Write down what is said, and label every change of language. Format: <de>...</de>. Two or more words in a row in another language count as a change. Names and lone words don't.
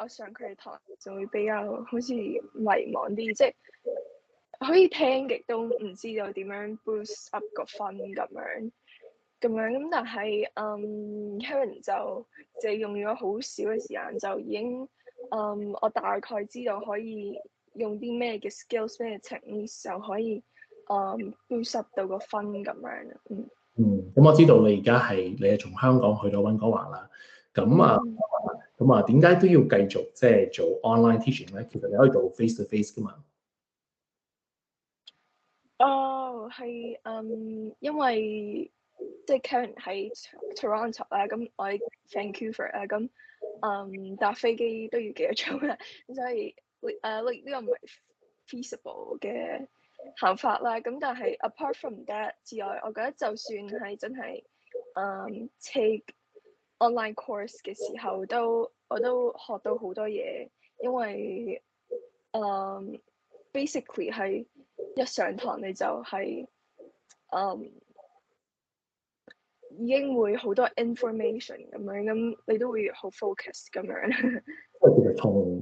<yue>我上佢哋堂就會比較好似迷茫啲，即係可以聽極都唔知道點樣</yue> <en>boost up</en> <yue>個分咁，但係Karen 就用咗好少嘅時間就已經我大概知道可以用啲咩嘅 skills 咩 techniques 就可以</yue> <en>boost up</en> <yue>到個分咁樣。咁我知道你係從香港去到溫哥華啦。咁點解都要繼續即係做</yue> <en>online teaching</en> <yue>咧？其實你可以做</yue> <en>face to face</en> <yue>噶嘛。係因為即係 Karen 喺 Toronto 啦，咁我喺 Vancouver 啦，咁搭飛機都要幾個鐘啦，咁所以呢個唔係 feasible 嘅行法啦。咁但係</yue> <en>apart from that</en> <yue>之外，我覺得就算係真係</yue> <en>take online course</en> <yue>嘅時候，我都學到好多嘢，因為basically 係一上堂你就係已經會好多 information 咁樣，咁你都會好 focus 咁樣。</yue>